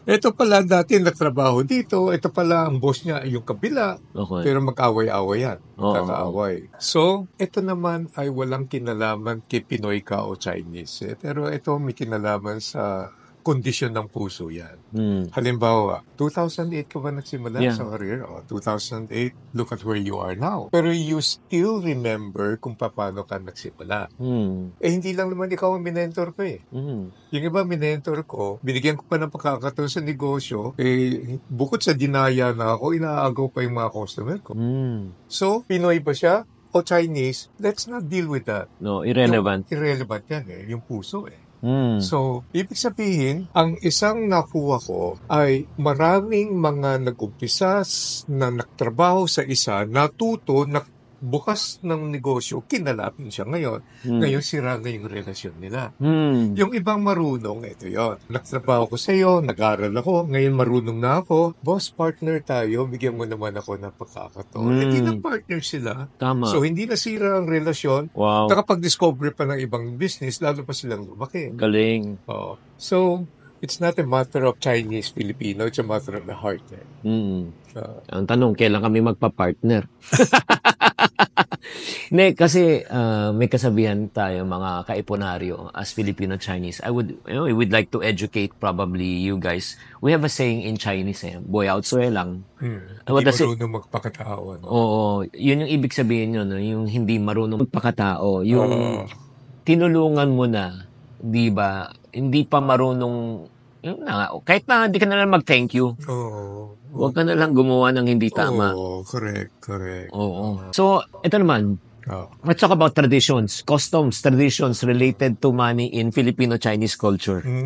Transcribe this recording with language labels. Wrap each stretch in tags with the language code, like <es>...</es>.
<tl>Ito pala dati nagtrabaho dito, ito pala ang boss niya yung kabila. Okay. Pero mag-away-away yan. Magkakaaway. So, ito naman ay walang kinalaman kay Pinoy ka o Chinese. Pero ito may kinalaman sa kondisyon ng puso yan. Halimbawa, 2008 ka ba nagsimula sa career?</tl> <en>2008, look at where you are now.</en> <tl>Pero</tl> <en>you still remember</en> <tl>kung paano ka nagsimula. Hindi lang naman ikaw ang minentor ko Yung iba minentor ko, binigyan ko pa ng pagkakataon sa negosyo, bukod sa dinaya na ako, inaagaw pa yung mga customer ko. So, Pinoy ba siya o Chinese?</tl> <en>Let's not deal with that. No, irrelevant.</en> <tl>Irrelevant yan yung puso So, ibig sabihin, ang isang nakuha ko ay maraming mga nag-umpisa na nagtrabaho sa isa, natuto, bukas ng negosyo, kinalapin siya ngayon. Ngayon, sira na yung relasyon nila. Yung ibang marunong, ito yon. Nagtrabaho ko sa iyo, nag-aral ako, ngayon marunong na ako. Boss, partner tayo, bigyan mo naman ako ng pagkakataon. Hindi na partner sila. Tama. So, hindi nasira ang relasyon. Wow. Nakapag-discover pa ng ibang business, lalo pa silang lumaki. Galing.</tl> <en>So, it's not a matter of Chinese, Filipino, it's a matter of the heart.</en> <tl>Ang tanong, kailan kami magpa-partner? Ne, kasi may kasabihan tayo mga kaiponaryo as Filipino-Chinese.</tl> <en>I would like to educate probably you guys. We have a saying in Chinese boy out so lang.</en> <tl>Hindi marunong magpakatao. Oo, yun yung ibig sabihin yun, yung hindi marunong magpakatao. Yung tinulungan mo na, di ba, hindi pa marunong, kahit na hindi ka na lang mag-thank you. Huwag ka na lang gumawa ng hindi tama. Correct. Oo.</tl> <en>So, ito naman, let's talk about traditions, customs, traditions related to money in Filipino-Chinese culture.</en>